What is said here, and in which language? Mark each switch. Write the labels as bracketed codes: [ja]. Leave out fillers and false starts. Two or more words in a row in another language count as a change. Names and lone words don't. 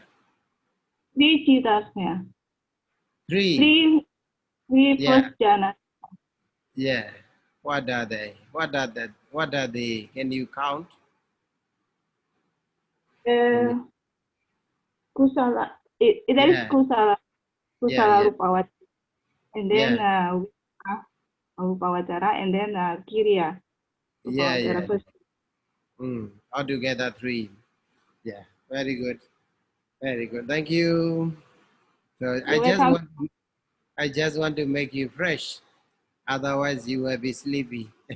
[en] 3 cheetahs here. 3. Three Yeah. first jhana. Yeah. What are they? What are they? Can you count? Kusala. That is Yeah. [pi] Kusala. Kusala [en] Yeah. Rupavachara. And then Rupavachara. And then Kiriya. Yeah. First. Altogether 3. Yeah. Very good. Thank you. So You're welcome. I just want to make you fresh. Otherwise you will be sleepy.